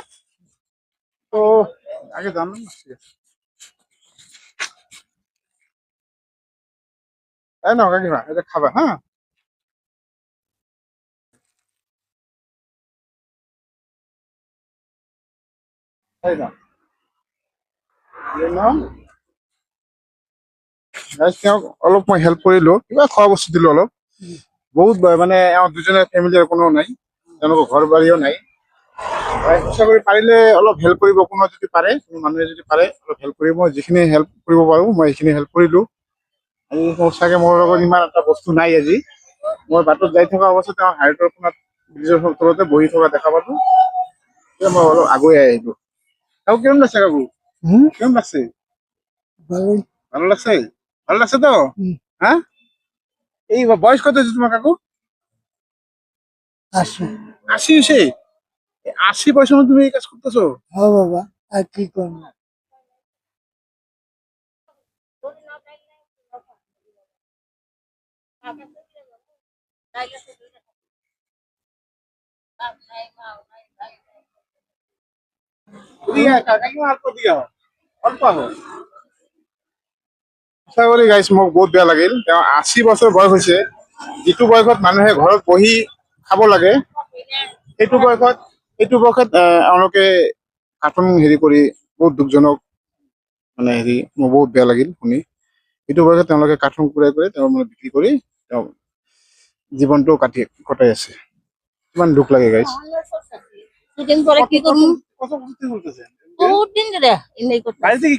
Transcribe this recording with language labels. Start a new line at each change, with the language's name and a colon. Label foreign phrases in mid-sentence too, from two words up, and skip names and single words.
Bangla: তো আগে জানলাম না, ঠিক আছে, তাই না কাকিমা, এটা খাবা, হ্যাঁ। তাই না,
Assamese: তেওঁক অলপ মই হেল্প কৰিলো, কিবা খোৱা বস্তু দিলো অলপ। বহুত মানে আমাৰ দুজনে ফেমিলিৰ কোনো নাই, তেওঁলোকৰ ঘৰ বাৰীও নাই। চেষ্টা কৰি পাৰিলে অলপ হেল্প কৰিব, কোনো যদি পাৰে, কোনো মানুহে যদি পাৰে অলপ হেল্প কৰিব। মই যিখিনি হেল্প কৰিব পাৰো মই সেইখিনি হেল্প কৰিলো। আজি চাগে মোৰ লগত ইমান এটা বস্তু নাই। আজি মই বাটত যাই থকা অৱস্থাত তেওঁ হাইটৰ কোণাত ব্ৰিজৰ তলতে বহি থকা দেখা পালো, মই অলপ আগুৱাই আহিলো।
Bangla: কাকু কেমন লাগছে কাকু? কেমন লাগছে? ভালোই ভালো লাগছে? ভালো লাগছে তো? হ্যাঁ, এই বয়স কত হয়েছে তোমার কাকু? আসে। 80 হয়েছে? 80 বয়সের মধ্যে তুমি এই কাজ করতেছো? হ্যাঁ বাবা, আর কি করবো? কাকিমা অল্প দিয়া হয়, অল্প হয়।
Assamese: সঁচা কৰি গাইছ, মোক বহুত বেয়া লাগিল। তেওঁ 80 বছৰ বয়স হৈছে, যিটো বয়সত মানুহে ঘৰত বহি খাব লাগে, সেইটো বয়সত এওঁলোকে কাৰ্টুন হেৰি কৰি, বহুত দুখজনক। মানে হেৰি, মোৰ বহুত বেয়া লাগিল শুনি। এইটো বয়সত তেওঁলোকে কাৰ্টুন কুৰাই কৰি তেওঁ মানে বিক্ৰী কৰি তেওঁ জীৱনটো কটাই আছে। কিমান দুখ লাগে গাইছ।
Bangla: দুদিন পরে কি করবো? কত বছর থেকে করতেছেন? বহুত দিন ধরে এমনি করতে। বাড়িতে কি